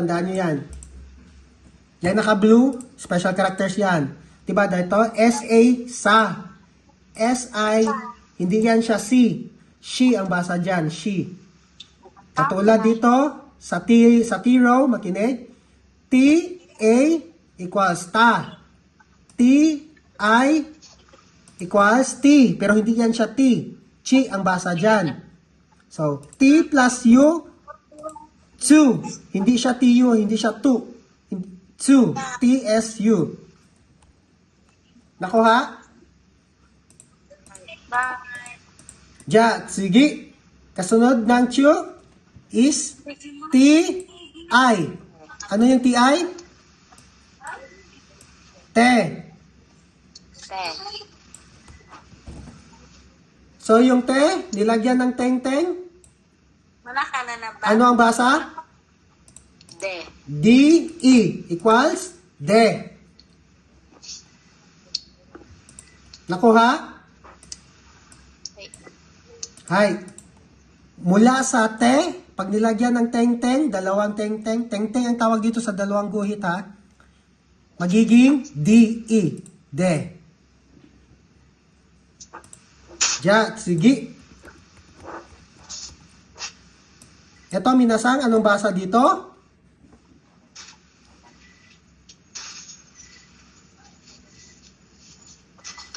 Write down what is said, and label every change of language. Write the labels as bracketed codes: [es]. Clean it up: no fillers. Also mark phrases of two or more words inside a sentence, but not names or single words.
[tl] Tandaan nyo yan. Yan naka-blue, special characters yan. Diba? Dito, S-A, sa. S-I, hindi yan siya si. She ang basa dyan, she. Katulad dito, sa T row, makinig. T-A equals ta. T-I equals T. Pero hindi yan siya T. Chi ang basa dyan. So, T plus U, tsu. Hindi siya T-U, hindi siya tu. Tsu. T-S-U. Nakuha? Bye. Ja, sige. Kasunod ng tsu is T-I. Ano yung T-I? Te. Te. So, yung te, nilagyan ng teng-teng. Wala ka na na ba? Ano ang basa? De. D-E equals de. Nakuha? Hai. Hay. Mula sa te, pag nilagyan ng teng-teng, dalawang teng-teng, teng-teng ang tawag dito sa dalawang guhit ha, magiging D-E. De. Ja, sige. Ito, minasang, anong basa dito? To.